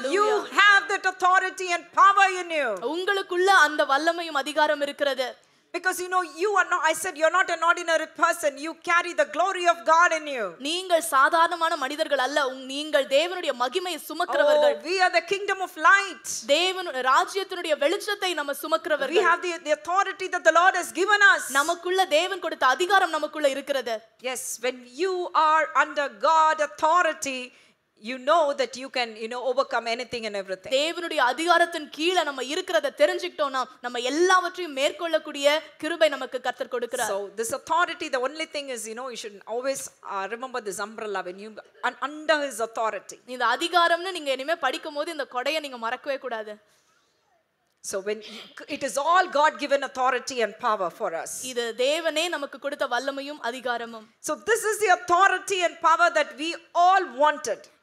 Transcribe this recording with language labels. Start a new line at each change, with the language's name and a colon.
English: You have that authority and power in you.
Tamil: உங்களுக்குள்ள அந்த வல்லமையும் அதிகாரம் இருக்கிறது.
English: Because you know, you are not, I said, you're not an ordinary person. You carry the glory of God in you.
Tamil: நீங்கள் சாதாரணமான மனிதர்கள் அல்ல, நீங்கள் தேவனுடைய மகிமையை சுமக்கிறவர்கள்.
English: We are the kingdom of light.
Tamil: தேவனுடைய ராஜ்யத்தினுடைய வெளிச்சத்தை நம்ம சுமக்கிறவர்கள்.
English: We have the authority that the Lord has given us.
Tamil: நமக்குள்ள தேவன் கொடுத்த அதிகாரம் நமக்குள்ள இருக்கிறது.
English: Yes, when you are under God authority, you know that you can, you know, overcome anything and everything.
Tamil: தேவனுடைய அதிகாரத்தின் கீழ நம்ம இருக்கிறத தெரிஞ்சிட்டோம்னா நம்ம எல்லாவற்றையும் மேற்கொள்ளக்கூடிய கிருபை நமக்கு கர்த்தர் கொடுக்கிறார்.
English: So this authority, the only thing is, you know, you should always remember this umbrella when you under his authority.
Tamil: இந்த அதிகாரம்னு நீங்க இனிமே படிக்கும்போது இந்த கொடையை நீங்க மறக்கவே கூடாது.
English: So when it is all God given authority and power for us.
Tamil: இது தேவனே நமக்கு கொடுத்த வல்லமையும் அதிகாரமும்.
English: So this is the authority and power that we all wanted.